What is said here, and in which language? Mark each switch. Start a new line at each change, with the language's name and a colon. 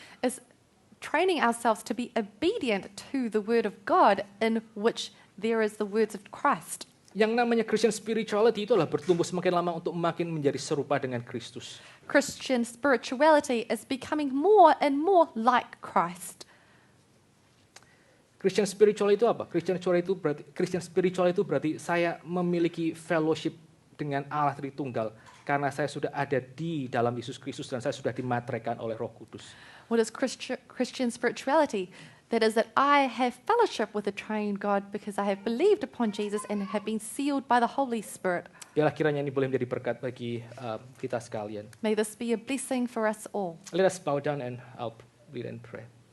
English: is training ourselves to be obedient to the word of God in which there is the words of Christ.
Indonesian: Yang namanya Christian spirituality itu adalah bertumbuh semakin lama untuk makin menjadi serupa dengan Kristus.
English: Christian spirituality is becoming more and more like Christ.
Indonesian: Christian spiritual itu apa? Christian spiritual itu berarti saya memiliki fellowship dengan Allah Tritunggal karena saya sudah ada di dalam Yesus Kristus dan saya sudah dimateraikan oleh Roh Kudus.
English: What is Christian spirituality? That is that I have fellowship with the triune God because I have believed upon Jesus and have been sealed by the Holy Spirit.
Indonesian: Biarlah kiranya ini boleh menjadi berkat bagi kita sekalian.
English: May this be a blessing for us all. Let us bow down and I'll read and pray.